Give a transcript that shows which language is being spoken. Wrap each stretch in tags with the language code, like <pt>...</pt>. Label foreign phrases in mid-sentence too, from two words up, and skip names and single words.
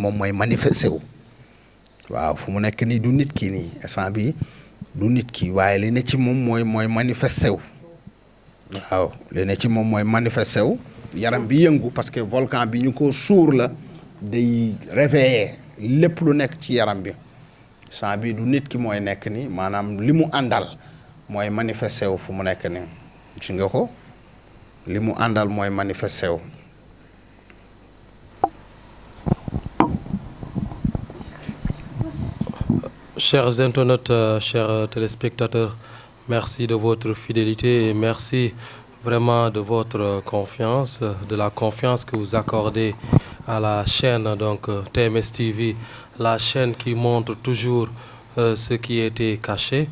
<wo>moom mooy manifesté wu waaw fu mu nekk nii du nit ki nii instant bi du nit ki waaye li ne ci moom mooy manifesté wu waaw li ne ci moom mooy manifesté wu yaram bi yëngu</wo> <fr>parce que</fr> <wo>volcan bi ñu ko suur la day réveillé lépp lu nekk ci yaram bi sant bi du nit ki mooy nekk ni maanaam li mu àndal mooy manifesté wu fu mu nekk ni gis nga ko li mu àndal mooy manifesté wu</wo> <fr>Chers internautes, chers téléspectateurs, Merci de votre fidélité et merci vraiment de votre confiance, de la confiance que vous accordez à la chaîne donc TMS TV, la chaîne qui montre toujours ce qui était caché.</fr>